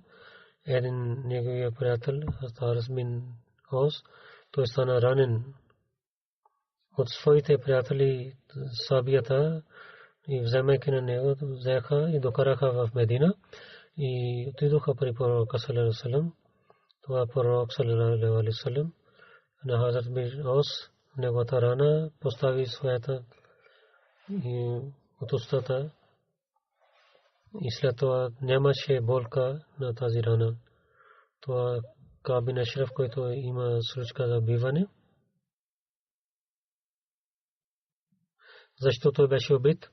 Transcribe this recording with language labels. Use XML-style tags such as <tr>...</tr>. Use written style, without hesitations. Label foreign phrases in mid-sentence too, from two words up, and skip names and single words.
<bg>Един неговия приятел, Харис бин Ос, той стана ранен от своите приятели сабията и вземайки на него, взеха и докараха в Медина и отидоха при пророка</bg> <ar>صلى الله عليه وسلم.</ar> <bg>Това пророк</bg> <ar>صلى الله عليه وسلم</ar> <bg>на Хазрат бин Ос неговата рана постави своята от устата и след това нямаше болка на тази рана. Това Кааб бин Ашраф, който има случка за убиване, защото той беше убит.</bg>